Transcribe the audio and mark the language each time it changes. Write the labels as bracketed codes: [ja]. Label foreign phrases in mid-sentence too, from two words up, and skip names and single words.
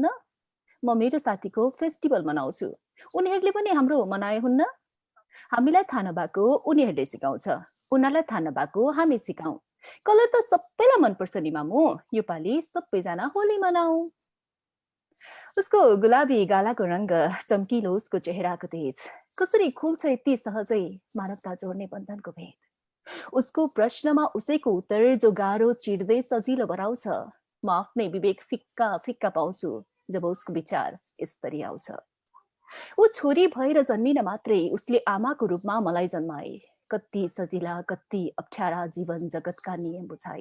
[ne] म मेरो साथीको फेस्टिभल मनाउँछु, उनीहरूले पनि हाम्रो मनाए हुन्न। हामीलाई थाहा नभएको उनीहरूले सिकाउँछ, उनीहरूलाई थाहा नभएको हामी सिकाउँ। कलर त सबैलाई मनपर्छ नि मामु, योपालि सबैजना होली मनाऊ। उसको गुलाबी गालाको रंग, चम्किलो उसको चेहराको तेज, कसरी खुल्छ यति सहजै मानवता जोड्ने बन्धनको भेद। उसको प्रश्नमा उसैको उत्तर जो गाह्रो चिर्दै सजिलो बनाउँछ, म आफ्नै विवेक फिक्का फिक्का पाउँछु जब उसको विचार यसरी आउँछ। ऊ छोरी भएर जन्मिन मात्रै उसले आमाको रूपमा मलाई जन्माए, कति सजिला कति अप्ठ्यारा जीवन जगतका नियम बुझाए।